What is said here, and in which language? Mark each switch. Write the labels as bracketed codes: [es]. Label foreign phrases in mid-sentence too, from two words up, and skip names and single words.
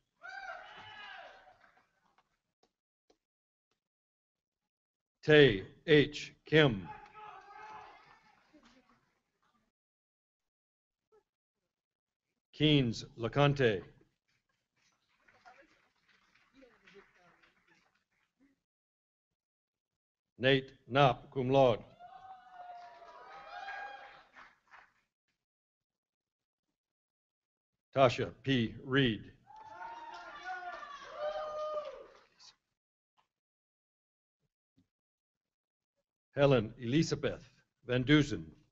[en] Tay H. Kim. Keynes LeConte. Nate Knopp, [la] cum laude. [en] Tasha P. Reed. Helen Elizabeth Van Dusen.